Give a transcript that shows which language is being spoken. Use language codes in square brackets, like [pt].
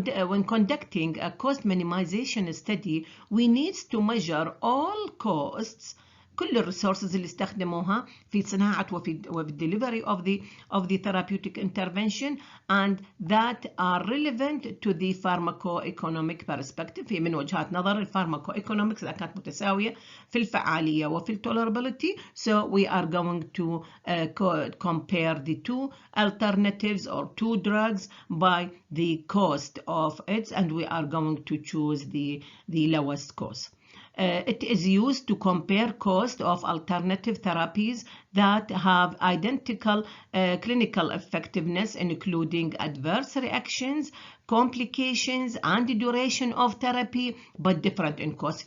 [en] When conducting a cost minimization study, we need to measure all costs, [ar] كل الريسورسز اللي استخدموها في صناعة وفي [en] delivery of the therapeutic intervention and that are relevant to the pharmacoeconomic perspective. [ar] في من وجهات نظر الفارماكوeconomics إذا كانت متساوية في الفعالية وفي tolerability. [en] So we are going to compare the two alternatives or two drugs by the cost of it, and we are going to choose the lowest cost. It is used to compare cost of alternative therapies that have identical clinical effectiveness, including adverse reactions, complications, and the duration of therapy, but different in cost.